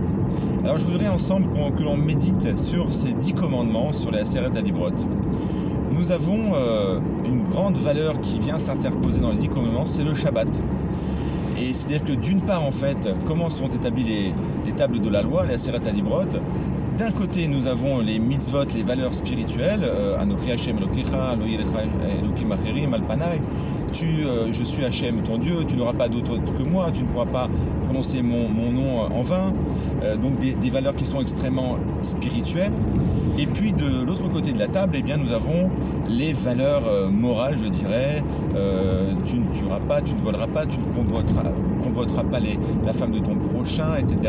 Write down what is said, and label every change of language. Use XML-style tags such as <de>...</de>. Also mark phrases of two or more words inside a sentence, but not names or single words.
<fr>Alors je voudrais ensemble que l'on médite sur ces 10 commandements, sur les</fr> <he>עשרת הדברות.</he> <fr>Nous avons une grande valeur qui vient s'interposer dans les 10 commandements, c'est le Shabbat. Et c'est-à-dire que d'une part, en fait, comment sont établies les tables de la loi, les</fr> <he>עשרת הדברות.</he> <fr>D'un côté, nous avons les mitzvot, les valeurs spirituelles,</fr> <he>אנכי השם אלקיך, לא יהיה לך אלהים אחרים על פני.</he> <fr>Je suis Hashem ton Dieu, tu n'auras pas d'autre que moi, tu ne pourras pas prononcer mon nom en vain. Donc des valeurs qui sont extrêmement spirituelles. Et puis de l'autre côté de la table, eh bien, nous avons les valeurs morales, je dirais. Tu ne tueras pas, tu ne voleras pas, tu ne convoiteras pas la femme de ton prochain, etc.</fr>